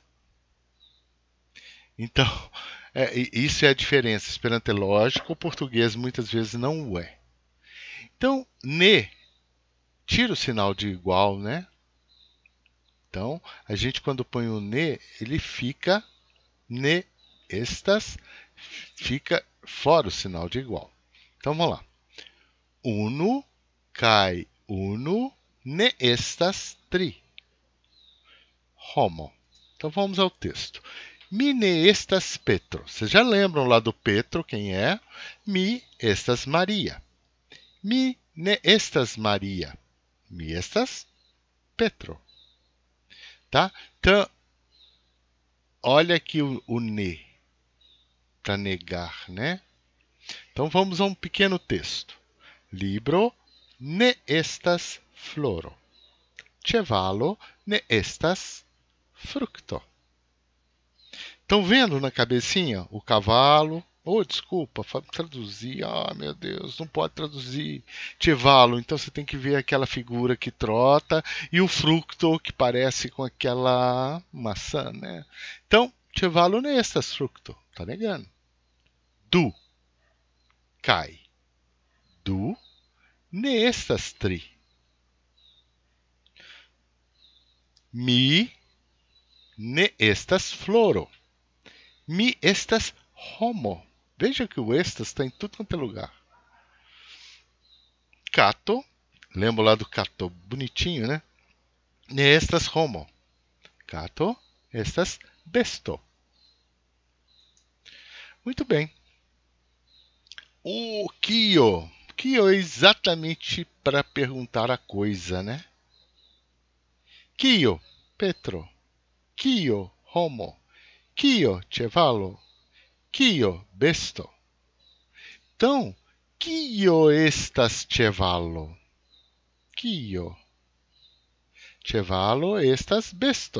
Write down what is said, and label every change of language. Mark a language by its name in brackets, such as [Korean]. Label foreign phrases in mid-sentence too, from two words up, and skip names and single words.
[Portuguese] Então, isso é a diferença. Esperanto é lógico, o português muitas vezes não o é. Então, ne, tira o sinal de igual, né? Então, a gente quando põe o ne, ele fica [Esperanto] ne estas, [Portuguese] fica fora o sinal de igual. Então, vamos lá. [Esperanto] Unu kaj unu ne estas tri. Homo. [Portuguese] Então, vamos ao texto. [Esperanto] Mi ne estas Petro. [Portuguese] Vocês já lembram lá do Petro, quem é? [Esperanto] Mi estas Maria. Mi ne estas Maria. Mi estas Petro. [Portuguese] Tá? Então, olha aqui o ne, para negar, né? Então, vamos a um pequeno texto. [Esperanto] Libro ne estas floro. Ĉevalo ne estas frukto. [Portuguese] Estão vendo na cabecinha o cavalo? Oh, desculpa, traduzir. Ah, meu Deus, não pode traduzir. Cevalo, então você tem que ver aquela figura que trota e o fructo que parece com aquela maçã, né? Então, cevalo não é estas fructo, tá negando. [Esperanto] Du, cai. Du, ne estas tri. Mi, ne estas floro. Mi estas homo. [Portuguese] Veja que o estas está em tudo quanto é lugar. Cato, lembra lá do cato, bonitinho, né? [Esperanto] Ne estas homo. Cato, estas besto. [Portuguese] Muito bem. O kio. Kio é exatamente para perguntar a coisa, né? [Esperanto] Kio, Petro. Kio, homo. Kio, cevalo. Kio, besto. Então, kio estas cevalo? Kio. Cevalo estas besto.